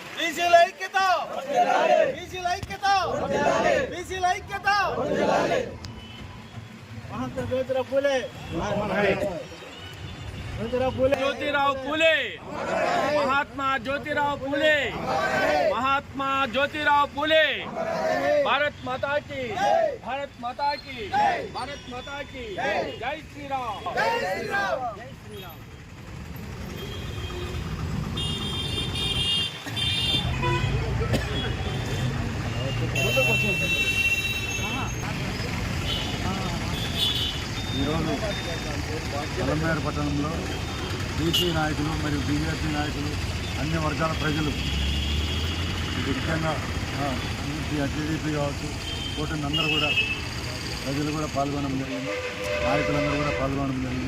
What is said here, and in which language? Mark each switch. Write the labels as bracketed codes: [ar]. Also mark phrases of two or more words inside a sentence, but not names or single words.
[te] బీసీల ఐక్యత, బీసీల ఐక్యత, బీసీల ఐక్యత. మహాత్మా జ్యోతిరావు పూలే, [hi] ज्योतिराव फुले, महात्मा ज्योतिराव फुले, महात्मा ज्योतिराव फुले. भारत माता की, भारत माता की, भारत माता की. जय श्री राम, जय श्री राम. [te] ఈరోజు పొలంనేరు పట్టణంలో బీసీ నాయకులు మరియు బీజేపీ నాయకులు అన్ని వర్గాల ప్రజలు ముఖ్యంగా టీడీపీ కావచ్చు కూటమి అందరూ కూడా ప్రజలు కూడా పాల్గొనడం జరిగింది, నాయకులందరూ కూడా పాల్గొనడం జరిగింది.